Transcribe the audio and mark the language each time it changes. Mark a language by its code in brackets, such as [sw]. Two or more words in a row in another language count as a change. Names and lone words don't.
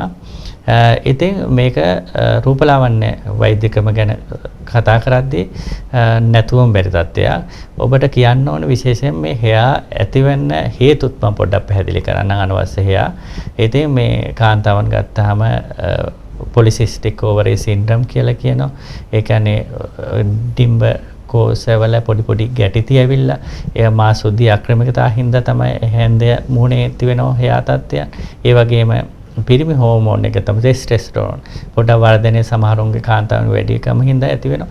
[si] ඉතින් මේක රූපලාවන්‍ය වෛද්‍යකම ගැන කතා කරද්දී නැතුවම බැරි තත්ත්වයක්. ඔබට කියන්න ඕන විශේෂයෙන් මේ හෙයා ඇතිවෙන්න හේතුත් මම පොඩ්ඩක් පැහැදිලි කරන්නම් අනවශ්‍ය හෙයා. ඉතින් මේ කාන්තාවන් ගත්තාම [en] polycystic ovary syndrome [si] කියලා කියනවා. ඒ කියන්නේ ඩිම්බ කෝෂවල පොඩි ගැටි ඇවිල්ලා ඒ මාසුද්ධි අක්‍රමිකතා හින්දා තමයි හැන්දය මුහුණේ ඇතිවෙනවා හෙයා තත්ත්වයන්. ඒ වගේම පිරිමි හෝමෝන් එක තමයි ටෙස්ටොස්ටෙරෝන් පොඩ්ඩක් වර්ධනය සමහරුන්ගේ කාන්තාවන් වැඩි එකම හින්දා ඇති වෙනවා.